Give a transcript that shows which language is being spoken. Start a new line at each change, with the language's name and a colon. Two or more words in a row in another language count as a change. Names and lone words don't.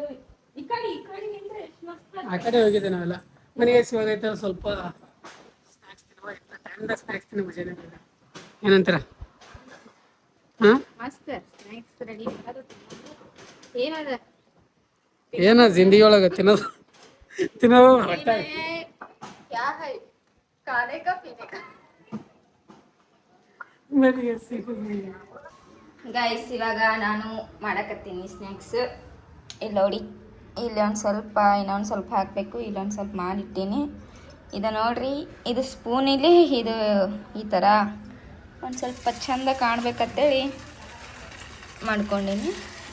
Kannada: ಆ ಕಡೆ ಹೋಗಿದ್ದೆ ನಾವೆಲ್ಲ ಮನೆಗೆ ಇವಾಗ ಐತೆ ಸ್ವಲ್ಪ ಸ್ನ್ಯಾಕ್ಸ್ ತಿನ್ನುವ ಟೈಮ್ದಾಗ ಸ್ನ್ಯಾಕ್ಸ್ ತಿನ್ನೋ ಮಜಾನೇ ಬೇರೆ ಏನಂತೀರ ಹಾಂ ಮಸ್ತ್ ಸ್ನ್ಯಾಕ್ಸ್ ರೆಡಿ ಏನದ ಏನ ಜಿಂದಗಿ ಒಳಗೆ ತಿನ್ನೋದು ಹೊಟ್ಟೆ
Hindi: क्या है खाने का पीने का
Kannada: ಮನೆಗೆ ಸಿಗೋದು ಗೈಸ್ ಇವಾಗ ನಾನು ಮಾಡಕತ್ತೀನಿ ಸ್ನ್ಯಾಕ್ಸ್ ಇಲ್ಲಿ ನೋಡಿ ಇಲ್ಲಿ ಒಂದು ಸ್ವಲ್ಪ ಇನ್ನೊಂದು ಸ್ವಲ್ಪ ಹಾಕಬೇಕು ಇಲ್ಲೊಂದು ಸ್ವಲ್ಪ ಮಾಡಿಟ್ಟೀನಿ ಇದು ನೋಡ್ರಿ ಇದು ಸ್ಪೂನಿಲಿ ಇದು ಈ ಥರ ಒಂದು ಸ್ವಲ್ಪ ಚಂದ ಕಾಣ್ಬೇಕಂತೇಳಿ ಮಾಡ್ಕೊಂಡೀನಿ